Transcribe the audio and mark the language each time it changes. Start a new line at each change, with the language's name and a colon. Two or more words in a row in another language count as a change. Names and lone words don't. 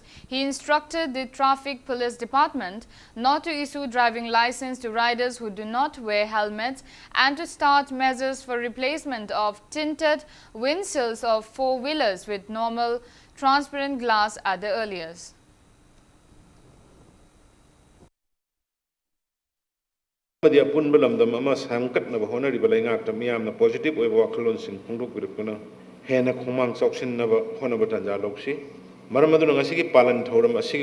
English: He instructed the Traffic Police Department not to issue driving license to riders who do not wear helmets and to start measures for replacement of tinted windshields of four-wheelers with normal transparent glass at the earliest.
Manipuri: Apunba lamdam ama samkatnaba honaribala ngaakta miyamna positive oiba wakhalonsing phongdokbirukuna hena khomang choksinaba honaba tanja loksi maram aduna ngasigi palan thoram asigi